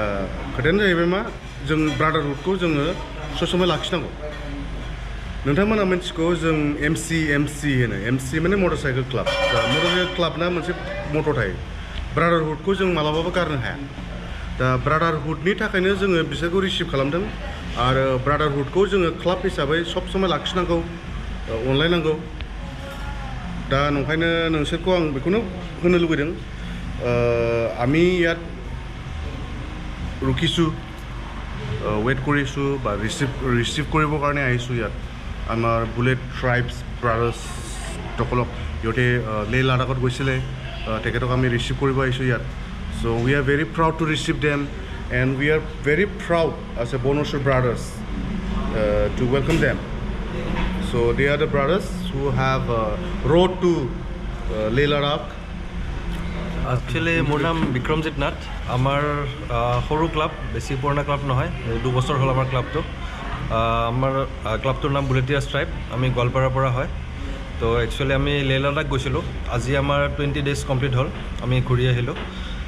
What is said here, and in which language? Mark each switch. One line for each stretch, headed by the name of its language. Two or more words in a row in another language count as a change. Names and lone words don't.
Bodo: खोथायानो जाहैबाय मा जों ब्रादारहुडखौ जोङो ससमै लाखिनांगौ नोंथांमोना मिथिगौ जों MC होनो MC माने
English: motorcycle club
Bodo: दा मटरसाइकेल क्लाबना मोनसे मट' थायो ब्रादारहुडखौ जों मालाबाबो गारनो हाया दा ब्रादारहुडनि थाखायनो जोङो बिसोरखौ रिसिभ खालामदों आरो ब्रादारहुडखौ जोङो क्लाब हिसाबै सब समय लाखिनांगौ अनलायनांगौ दा नंखायनो नोंसोरखौ आं बेखौनो होनो लुबैदों
Assamese: আমি ইয়াত ৰখিছোঁ ৱেইট কৰিছোঁ বা ৰিচিভ কৰিবৰ কাৰণে আহিছোঁ ইয়াত আমাৰ বুলেট ট্ৰাইবছ ব্ৰাদাৰ্ছসকলক সিহঁতে LADHAKত গৈছিলে তেখেতক আমি ৰিচিভ কৰিব আহিছোঁ ইয়াত
English: so we are very proud to receive them and we are very proud as a Bon-Asur brothers to welcome them so they are the brothers who have rode to LADHAK
Assamese: Actually, মোৰ নাম বিক্ৰমজিৎ নাথ আমাৰ সৰু ক্লাব বেছি পুৰণা ক্লাব নহয় 2 বছৰ হ'ল আমাৰ ক্লাবটো আমাৰ ক্লাবটোৰ নাম বুলেটিয়া ষ্ট্ৰাইপ আমি গোৱালপাৰাৰ পৰা হয় তো একচুৱেলি আমি LADHAK গৈছিলোঁ আজি আমাৰ 20 days কমপ্লিট হ'ল আমি ঘূৰি আহিলোঁ তো